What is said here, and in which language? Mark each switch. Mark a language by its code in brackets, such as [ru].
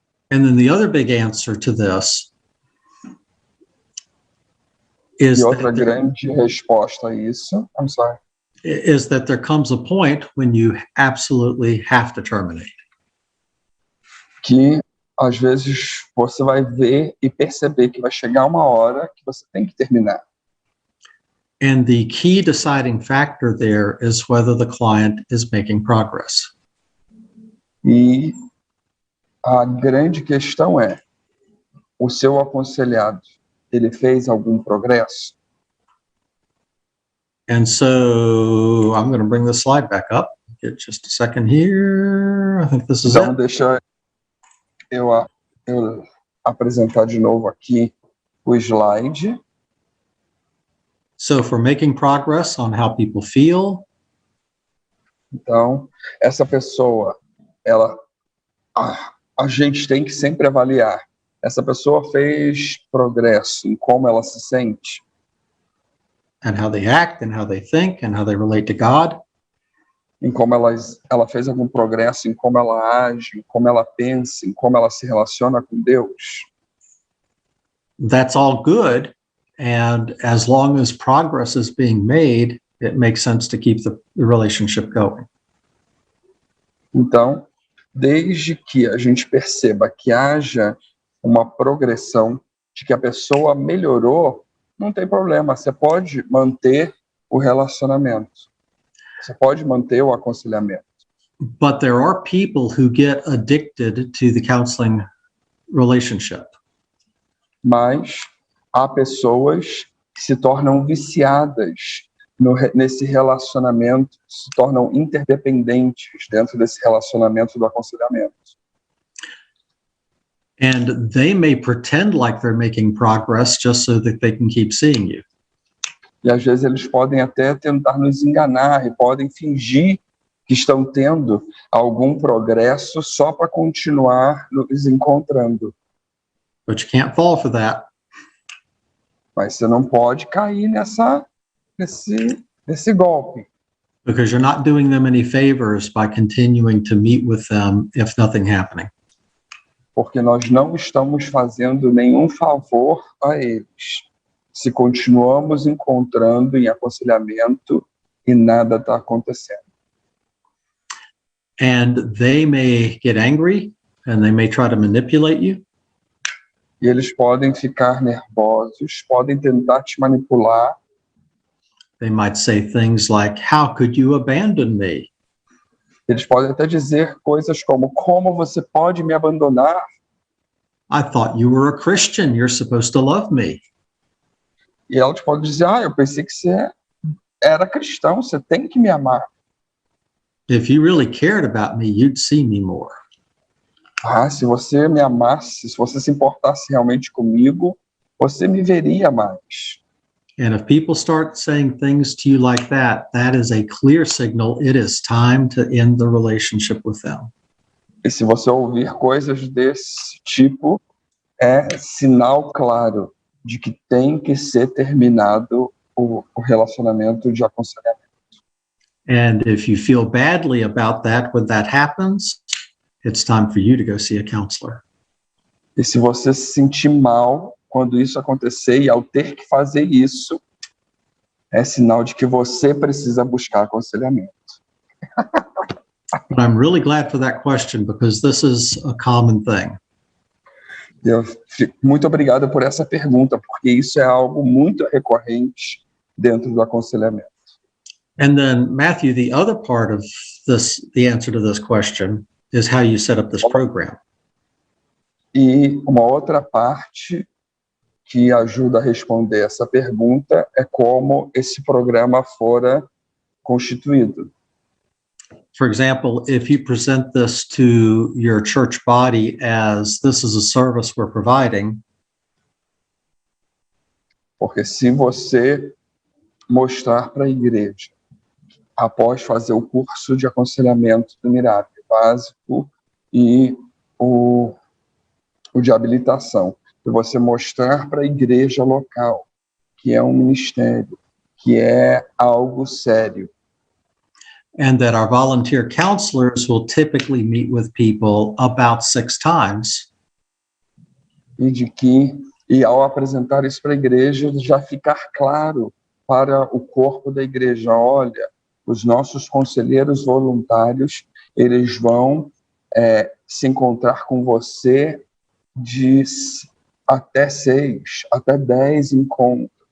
[en] And then the other big answer to this is [pt] E outra grande resposta a isso, [en] I'm sorry, is that there comes a point when you absolutely have to terminate. [pt] que às vezes você vai ver e perceber que vai chegar uma hora que você tem que terminar. [en] And the key deciding factor there is whether the client is making progress. [pt] E a grande questão é, o seu aconselhado, ele fez algum progresso? [en] And so I'm going to bring the slide back up. Get just a second here. I think this is [pt] Então, [en] it. [pt] deixa eu apresentar de novo aqui o slide. [en] So for making progress on how people feel, [pt] Então, essa pessoa, a gente tem que sempre avaliar. Essa pessoa fez progresso em como ela se sente, [en] and how they act and how they think and how they relate to God. [pt] em como ela fez algum progresso em como ela age, em como ela pensa, em como ela se relaciona com Deus. [en] That's all good. And as long as progress is being made, it makes sense to keep the relationship going. [pt] Então, desde que a gente perceba que haja uma progressão, de que a pessoa melhorou, não tem problema, você pode manter o relacionamento. Você pode manter o aconselhamento. [en] But there are people who get addicted to the counseling relationship. [pt] Mas há pessoas que se tornam viciadas nesse relacionamento, se tornam interdependentes dentro desse relacionamento do aconselhamento. [en] And they may pretend like they're making progress just so that they can keep seeing you. [pt] E às vezes eles podem até tentar nos enganar e podem fingir que estão tendo algum progresso só para continuar nos encontrando. [en] But you can't fall for that. [pt] Mas você não pode cair nesse golpe. [en] Because you're not doing them any favors by continuing to meet with them if nothing happening. [pt] Porque nós não estamos fazendo nenhum favor a eles. Se continuamos encontrando em aconselhamento e nada está acontecendo. [en] And they may get angry and they may try to manipulate you. [pt] E eles podem ficar nervosos, podem tentar te manipular. [en] They might say things like, "How could you abandon me?" [pt] Eles podem até dizer coisas como você pode me abandonar? [en] "I thought you were a Christian. You're supposed to love me." [pt] E ela pode dizer, eu pensei que você era cristão, você tem que me amar. [en] "If you really cared about me, you'd see me more." [pt] Se você me amasse, se você se importasse realmente comigo, você me veria mais. [en] And if people start saying things to you like that, that is a clear signal it is time to end the relationship with them. [pt] E se você ouvir coisas desse tipo, é sinal claro de que tem que ser terminado o relacionamento de aconselhamento. [en] And if you feel badly about that when that happens, it's time for you to go see a counselor. [pt] E se você se sentir mal quando isso acontecer e ao ter que fazer isso, é sinal de que você precisa buscar aconselhamento. [en] But I'm really glad for that question because this is a common thing. [pt] Eu fico muito obrigado por essa pergunta, porque isso é algo muito recorrente dentro do aconselhamento. [en] And then, Matthew, the other part of this, the answer to this question, is how you set up this program. [pt] E uma outra parte que ajuda a responder essa pergunta é como esse programa fora constituído. [en] For example, if you present this to your church body as this is a service we're providing, [pt] Porque se você mostrar para a igreja, após fazer o curso de aconselhamento do Mirab básico e o de habilitação, e você mostrar para a igreja local que é um ministério, que é algo sério, [en] and that our volunteer counselors will typically meet with people about 6 times, [pt] e ao apresentar isso para a igreja, já ficar claro para o corpo da igreja, olha, os nossos conselheiros voluntários, eles vão se encontrar com você de até 6, até 10 encontros.